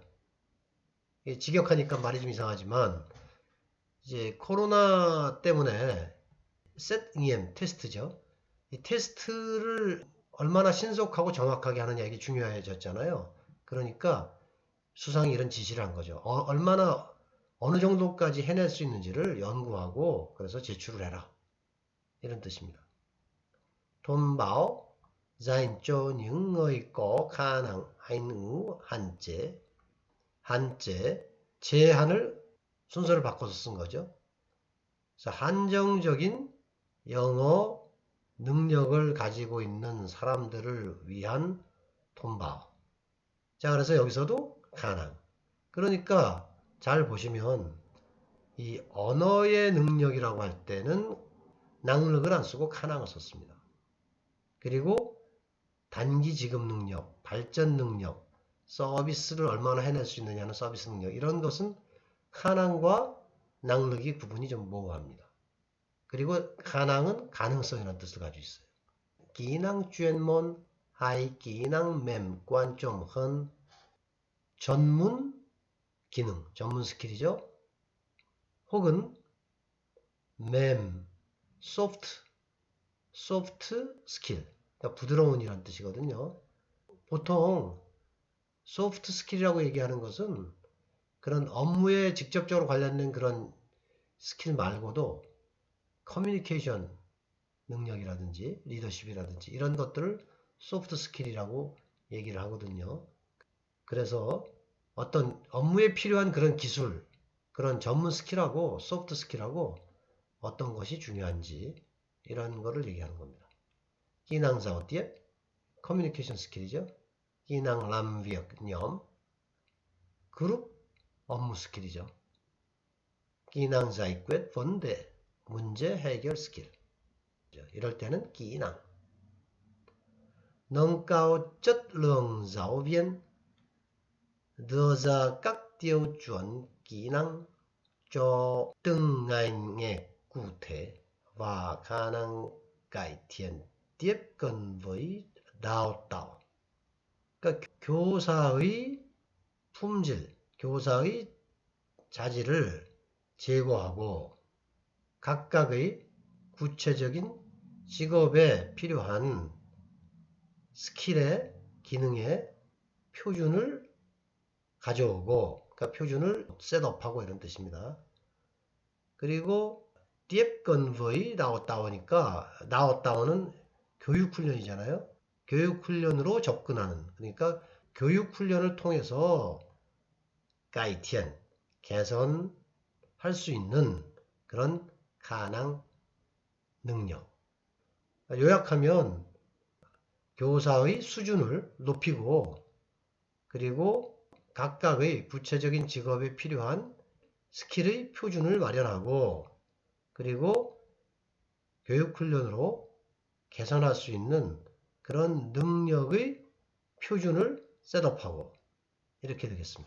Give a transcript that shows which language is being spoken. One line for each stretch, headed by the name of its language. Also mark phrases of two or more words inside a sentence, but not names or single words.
Korean: 이게 직역하니까 말이 좀 이상하지만 이제 코로나 때문에 셋 테스트죠. 이 테스트를 얼마나 신속하고 정확하게 하느냐 이게 중요해졌잖아요. 그러니까 수상이 이런 지시를 한 거죠. 얼마나 어느 정도까지 해낼 수 있는지를 연구하고 그래서 제출을 해라. 이런 뜻입니다.
Vietnamese: Thông báo dành cho những người có khả năng anh ngữ
Korean: 한제 제한을 순서를 바꿔서 쓴 거죠. 그래서 한정적인 영어 능력을 가지고 있는 사람들을 위한 통보. 자, 그래서 여기서도 가능. 그러니까 잘 보시면 이 언어의 능력이라고 할 때는 낭력을 안 쓰고 가능을 썼습니다. 그리고 단기 지급 능력, 발전 능력, 서비스를 얼마나 해낼 수 있느냐는 서비스 능력 이런 것은 가능과 낭력이 구분이 좀 모호합니다. 그리고 가능은 가능성이라는 뜻을 가지고 있어요.
Vietnamese: kỹ năng chuyên môn hay kỹ năng mềm quan trọng hơn
Korean: 전문 기능, 전문 스킬이죠. 혹은 mềm, soft 스킬, 그러니까 부드러운이라는 뜻이거든요. 보통 소프트 스킬이라고 얘기하는 것은 그런 업무에 직접적으로 관련된 그런 스킬 말고도 커뮤니케이션 능력이라든지 리더십이라든지 이런 것들을 소프트 스킬이라고 얘기를 하거든요. 그래서 어떤 업무에 필요한 그런 기술, 그런 전문 스킬하고 소프트 스킬하고 어떤 것이 중요한지 이런 거를 얘기하는 겁니다.
Vietnamese: kỹ năng giao tiếp,
Korean: 커뮤니케이션 스킬이죠.
Vietnamese: kỹ năng làm việc nhóm,
Korean: 그룹 업무 스킬이죠.
Vietnamese: kỹ năng giải quyết vấn đề,
Korean: 문제 해결 스킬. 이럴 때는
Vietnamese: kỹ năng. nâng cao chất lượng giáo viên, đưa ra các tiêu chuẩn kỹ năng cho từng ngành nghề cụ thể và khả năng cải thiện tiếp cận với đào tạo.
Korean: 그러니까 교사의 품질, 교사의 자질을 제고하고 각각의 구체적인 직업에 필요한 스킬의 기능의 표준을 가져오고 그러니까 표준을 셋업하고 이런 뜻입니다. 그리고
Vietnamese: tiếp cận với đào tạo
Korean: 니까
Vietnamese: đào tạo
Korean: 는 교육훈련이잖아요. 교육훈련으로 접근하는 그러니까 교육훈련을 통해서
Vietnamese: cải thiện
Korean: 개선할 수 있는 그런 가능 능력. 요약하면 교사의 수준을 높이고 그리고 각각의 구체적인 직업에 필요한 스킬의 표준을 마련하고 그리고 교육훈련으로 개선할 수 있는 그런 능력의 표준을 셋업하고 이렇게 되겠습니다.